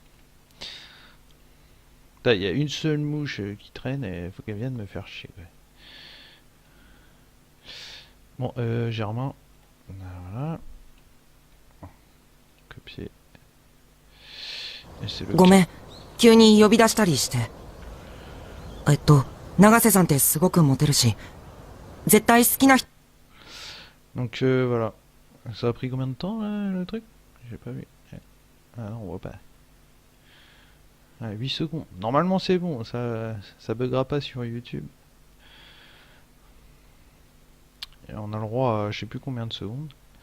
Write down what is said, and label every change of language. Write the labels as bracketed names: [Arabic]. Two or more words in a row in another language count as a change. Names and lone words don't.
[French] Il y a une seule mouche qui traîne et faut qu'elle vienne me faire chier. Ouais. Bon, Germain. Voilà. Copier. Et c'est le [Japanese] ご [French] cas. [Japanese] めん、急に呼び出したりして。永瀬さんってすごくモテるし、絶対好きな人。 [French] Donc voilà. Ça a pris combien de temps là, le truc? J'ai pas vu. Ah non, on voit pas. Ah, 8 secondes. Normalement c'est bon, ça buggera pas sur YouTube. Et on a le droit à je sais plus combien de secondes.